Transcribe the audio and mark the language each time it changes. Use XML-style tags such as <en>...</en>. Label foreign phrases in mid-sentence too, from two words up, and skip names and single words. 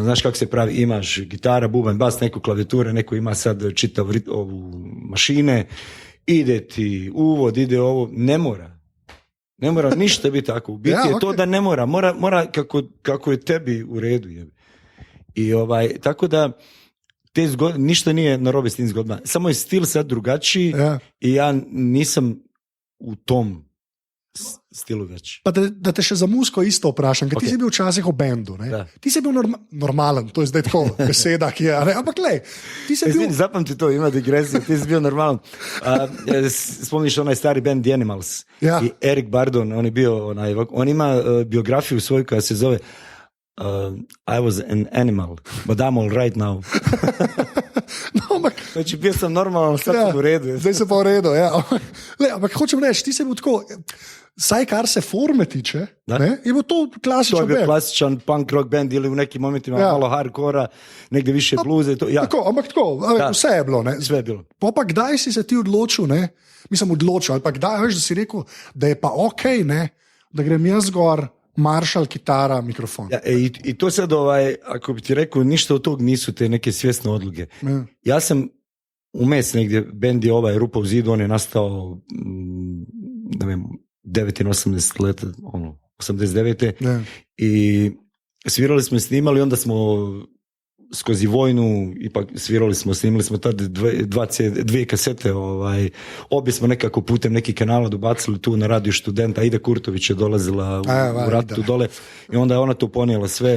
<bs>Znaš kako se pravi, imaš gitara, bubanj, bas, neko klavijature, neko ima sad čitav ovu mašine, ide ti uvod, ide ovo, ne mora ništa biti tako. U biti je to da ne mora kako je tebi u redu. I tako da te ništa nije narobe s tim zgodbama. Samo je stil sad drugačiji i ja nisam u tom stilu već.</bs> <sl>Pa da te še za muziko isto vprašam, ker ti si bil včasih v bendu, ne? Ti si bil normalen, to je zdaj tako beseda, ki je, ne? Ampak lej, ti si bil...</sl> <bs>Zapamti to, ima digresija, ti si bil normalen. Spomniš onaj stari band The Animals i Eric Burdon, on ima biografiju svoju koja se zove I was an animal, but I'm all right now. Znači, bio sam normalno, sad sam u redu.</bs> <sl>Zdaj se pa v redu, ja. Ampak hočem reči, ti si bil tako, saj kar se forme tiče, je bil to klasičen band. To je bil klasičen</sl> <en>punk rock</en> <sl>band ili v nekih momentima malo hardcora, nekde više bluze. Ampak tako, vse je bilo.</sl> <bs>Sve je bilo.</bs> <sl>Pa kdaj si se ti odločil, ali pa kdaj, veš, da si rekel, da je pa okej, da grem jaz gor, maršal, kitara, mikrofon.</sl> <bs>Ja, i to sad, ako bi ti rekao, ništa od tog nisu te neke svjesne odluke. Ja sam umes negdje, bend je Rupa u zidu, on je nastao 89 leta, 89. I svirali smo i snimali, onda smo skozi vojnu, ipak svirali smo, snimali smo tad dvije kasete, obje smo nekako putem nekih kanala dobacili tu na Radio Studenta, Ida Kurtović je dolazila u ratu dole i onda je ona tu ponijela sve.</bs>